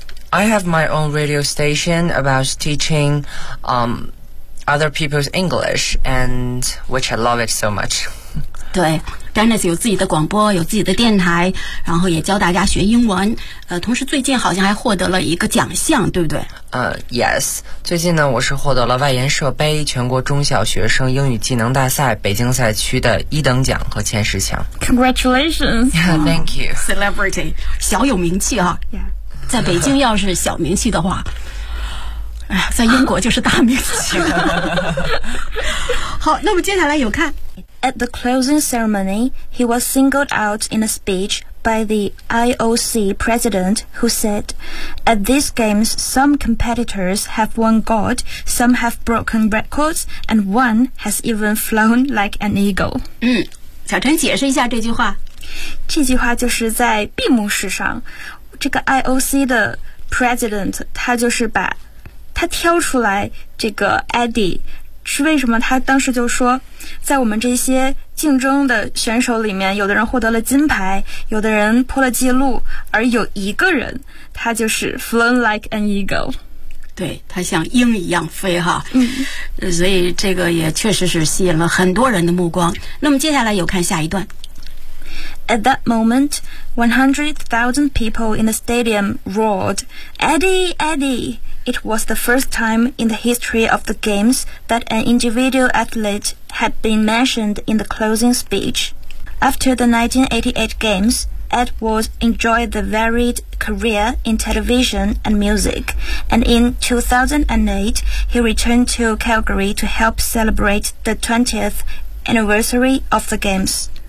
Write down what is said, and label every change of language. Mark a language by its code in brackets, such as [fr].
[en] I have my own radio station about teaching、other people's English and which I love it so much [zh] 对 Dennis 有自己的广播有自己的电台然后也教大家学英文同时最近好像还获得了一个奖项对不对 Yes 最近呢我是获得了外研社杯全国中小学生英语技能大赛北京赛区的一等奖和前十强 [en] Congratulations yeah, Thank you [zh] Celebrity 小有名气啊、 [en] yeah. [zh] 在北京要是小名气的话在英国就是大名气好那么接下来有看 [en] At the closing ceremony He was singled out in a speech by the IOC president, who said, "At these games, some competitors have won gold, some have broken records, and one has even flown like an eagle." [zh] 嗯，小陈解释一下这句话。这句话就是在闭幕式上，这个 IOC 的 president 他就是把他挑出来这个 Eddie。是为什么他当时就说在我们这些竞争的选手里面有的人获得了金牌有的人破了记录而有一个人他就是 [en] flown like an eagle [zh] 对他像鹰一样飞哈、嗯、所以这个也确实是吸引了很多人的目光那么接下来有看下一段 [en] At that moment 100,000 people in the stadium roared Eddie, Eddie! It was the first time in the history of the games that an individual athlete had been mentioned in the closing speech. After the 1988 games, Edwards enjoyed the varied career in television and music, and in 2008, he returned to Calgary to help celebrate the 20th anniversary of the games.